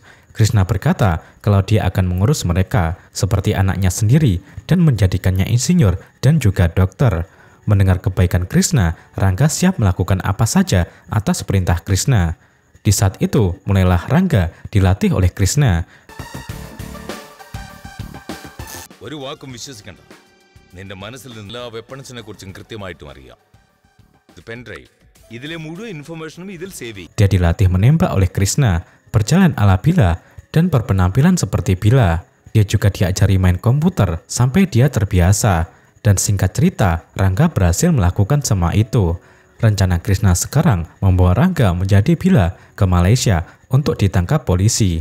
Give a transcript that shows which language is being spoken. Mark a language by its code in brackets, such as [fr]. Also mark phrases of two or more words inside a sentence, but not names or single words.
[id] Krishna berkata kalau dia akan mengurus mereka seperti anaknya sendiri dan menjadikannya insinyur dan juga dokter. Mendengar kebaikan Krishna, Rangga siap melakukan apa saja atas perintah Krishna. Di saat itu, mulailah Rangga dilatih oleh Krishna. [ml] ഒരു വാക്കും വിശ്വസിക്കണ്ട. നിന്റെ മനസ്സിൽ എല്ലാ വെപ്പൺസിനെ കുറിച്ചും കൃത്യമായിട്ടും അറിയാം. ഇത് [en] pen drive. [ml] ഇതിലെ മുഴുവൻ ഇൻഫർമേഷനും ഇതിൽ സേവ് ചെയ്യും. [id] Dia dilatih menembak oleh Krishna, berjalan ala Bila, dan berpenampilan seperti Bila. Dia juga diajari main komputer sampai dia terbiasa. Dan singkat cerita, Rangga berhasil melakukan semua itu. Rencana Krishna sekarang membawa Rangga menjadi Bila ke Malaysia untuk ditangkap polisi.